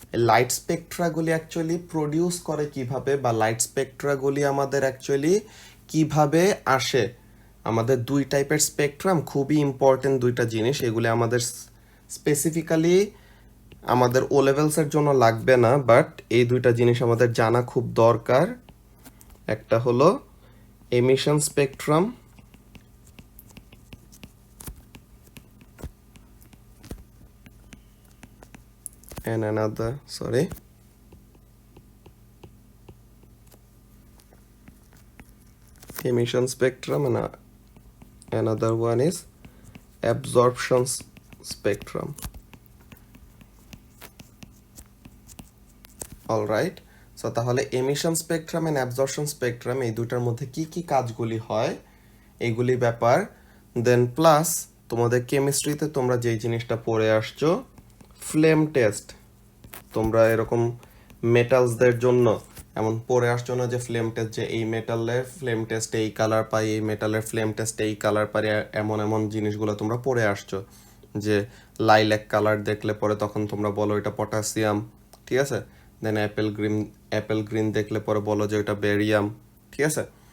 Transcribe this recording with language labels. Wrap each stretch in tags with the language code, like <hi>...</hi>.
<bn>Light স্পেকট্রাগুলি actually produce করে কিভাবে, বা লাইট স্পেকট্রাগুলি আমাদের অ্যাকচুয়ালি কিভাবে আসে? আমাদের দুই টাইপের স্পেকট্রাম, খুবই ইম্পর্টেন্ট দুইটা জিনিস, এগুলি আমাদের স্পেসিফিক্যালি আমাদের ও লেভেলসের জন্য লাগবে না, বাট এই দুইটা জিনিস আমাদের জানা খুব দরকার। একটা হলো emission spectrum,</bn> <en>and another, sorry, emission spectrum, and another one is absorption spectrum. All right, so</en> <bn>তাহলে emission spectrum and absorption spectrum এই দুটার মধ্যে কি কি কাজগুলি হয় এইগুলি ব্যাপার। দেন প্লাস তোমাদের কেমিস্ট্রিতে তোমরা যেই জিনিসটা পড়ে আসছো, ফ্লেম টেস্ট, তোমরা এরকম মেটালসদের জন্য এমন পড়ে আসছো না যে ফ্লেম টেস্ট, যে এই মেটালের ফ্লেম টেস্টে এই কালার পাই, এই মেটালের ফ্লেম টেস্টে এই কালার পাই, এমন এমন জিনিসগুলো তোমরা পড়ে আসছো, যে লাইল্যাক কালার দেখলে পরে তখন তোমরা বলো এটা পটাশিয়াম, ঠিক আছে, দেন অ্যাপেল গ্রিন দেখলে পরে বলো যে ওটা বেরিয়াম, ঠিক আছে।</bn>